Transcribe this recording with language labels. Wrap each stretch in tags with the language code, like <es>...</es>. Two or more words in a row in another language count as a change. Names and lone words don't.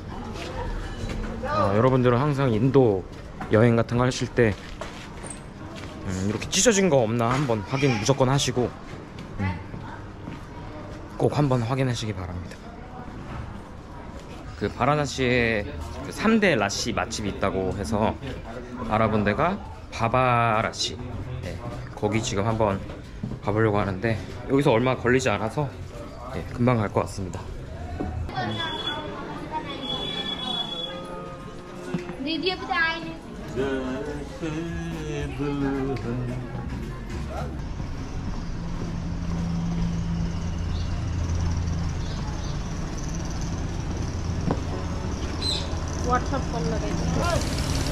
<ko>여러분들은 항상 인도 여행 같은 거 하실 때 이렇게 찢어진 거 없나 한번 확인 무조건 하시고 꼭 한번 확인하시기 바랍니다. 그 바라나시에 그 3대 라시 맛집이 있다고 해서 알아본 데가 바바라시. 네, 거기 지금 한번 가보려고 하는데 여기서 얼마 걸리지 않아서 금방 갈 것 같습니다.</ko> <hi>दीदी अभी तो आए नहीं व्हाट्सएप कॉल लगाई</hi>